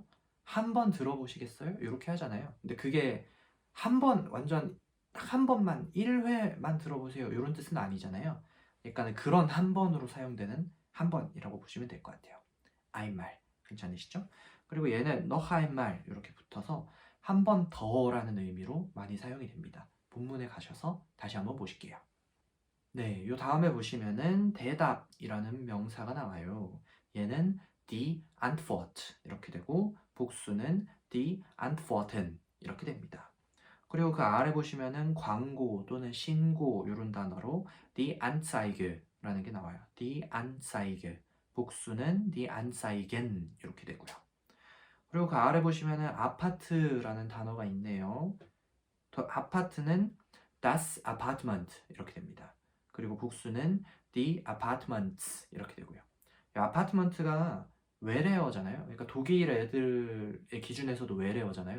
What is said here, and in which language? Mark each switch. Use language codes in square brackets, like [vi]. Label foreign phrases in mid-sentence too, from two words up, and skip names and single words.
[ko] 한 번 들어보시겠어요? 이렇게 하잖아요. 근데 그게 한 번 완전 한 번만 1회만 들어보세요. 이런 뜻은 아니잖아요. 그러니까 그런 한 번으로 사용되는 한 번이라고 보시면 될 것 같아요. einmal 괜찮으시죠? 그리고 얘는 [de] noch einmal [ko] 이렇게 붙어서 한 번 더라는 의미로 많이 사용이 됩니다. 본문에 가셔서 다시 한번 보실게요. 네, 요 다음에 보시면은 대답이라는 명사가 나와요. 얘는 [de] die Antwort [ko] 이렇게 되고 복수는 [de] die Antworten [ko] 이렇게 됩니다. 그리고 그 아래 보시면은 광고 또는 신고 이런 단어로 [de] die Anzeige [ko] 라는 게 나와요. [de] die Anzeige [ko] 복수는 [de] die Anzeigen [ko] 이렇게 되고요. 그리고 그 아래 보시면은 아파트라는 단어가 있네요. 아파트는 [de] das Apartment [ko] 이렇게 됩니다. 그리고 복수는 [de] die Apartments [ko] 이렇게 되고요. 아파트먼트가 외래어잖아요. 그러니까 독일 애들의 기준에서도 외래어잖아요.